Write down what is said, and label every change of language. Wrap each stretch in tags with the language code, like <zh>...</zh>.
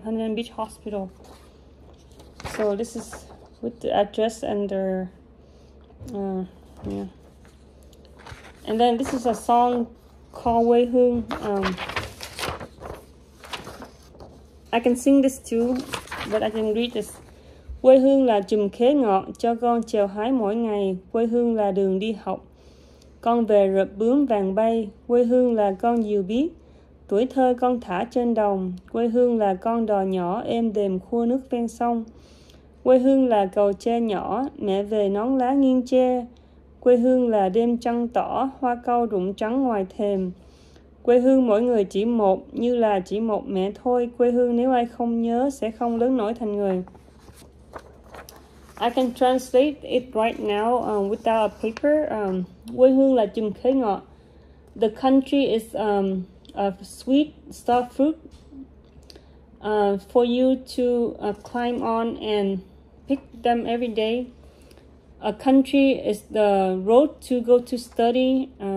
<en>Huntington Beach Hospital. So this is with the address and their, yeah. And then this is a song called Quê Hương. I can sing this too, but I can read this.</en> <vi>Quê hương là chùm khế ngọt cho con chèo hái mỗi ngày. Quê hương là đường đi học, con về rợp bướm vàng bay. Quê hương là con diều biếc, tuổi thơ con thả trên đồng. Quê hương là con đò nhỏ êm đềm khua nước ven sông. Quê hương là cầu tre nhỏ, mẹ về nón lá nghiêng tre. Quê hương là đêm trăng tỏ, hoa cau rụng trắng ngoài thềm. Quê hương mỗi người chỉ một, như là chỉ một mẹ thôi. Quê hương nếu ai không nhớ sẽ không lớn nổi thành người.</vi> <en>I can translate it right now without a paper.</en> <vi>Quê hương là chùm khế ngọt.</vi> <en>The country is a sweet star fruit for you to climb on and pick them every day. A country is the road to go to study.</en>